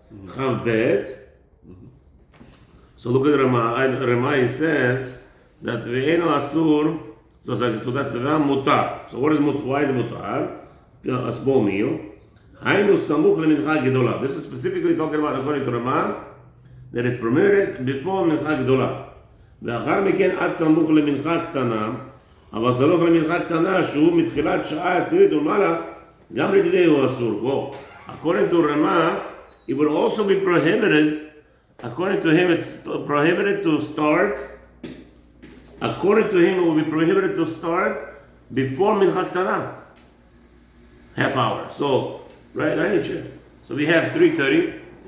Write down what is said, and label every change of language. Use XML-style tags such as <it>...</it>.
<en>Chav bet. So look at Ramai says that</en> <he>ve'eno asur.</he> <en>So that's the mutar. So why is mutar? A small meal.</en> <he>Hainu samuch lemincha gedola.</he> <en>This is specifically talking about, according to Ramah, that it's permitted before mincha gedola.</en> <he>ואחר מכן עד סמוך למנחה קטנה, אבל סמוך למנחה קטנה שהוא מתחילת שעה עשירית ומעלה, גם לדידי הוא אסור.</he> <en>Well, according to Ramah, it would also be prohibited. According to him, it's prohibited to start. According to him, it will be prohibited to start before mincha qtana, half hour. So, right, so we have 3:30.</en>